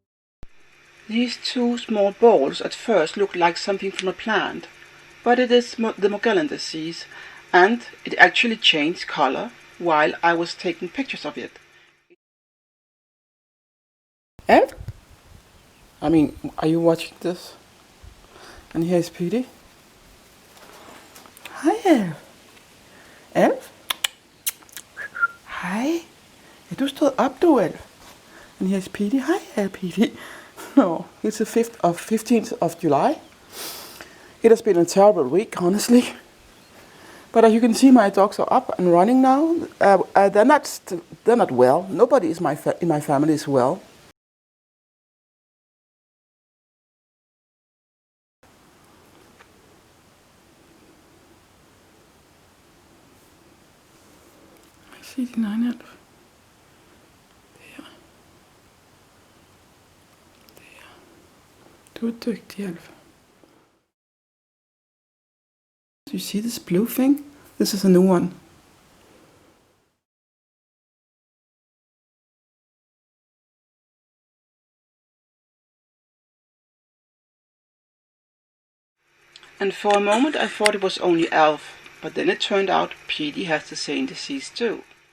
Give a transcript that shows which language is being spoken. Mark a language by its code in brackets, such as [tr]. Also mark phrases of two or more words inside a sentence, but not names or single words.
[en] These two small balls at first looked like something from a plant, but it is the Morgellon disease, and it actually changed color while I was taking pictures of it. Elf? I mean, are you watching this? And here's Petey. [da] Hej Elf. Elf? Hej. Ja, du stod op, du Elf. [en] And here's Petey. Hej Petey. No, it's the 15th of July. It has been a terrible week, honestly. But as you can see, my dogs are up and running now. They're not well. Nobody in my family is well. [da] Se din egen Elf. Der. Der. Du er dygtig, Elf. [en] Do you see this blue thing? This is a new one. And for a moment I thought it was only Elf, but then it turned out Petey has the same disease too.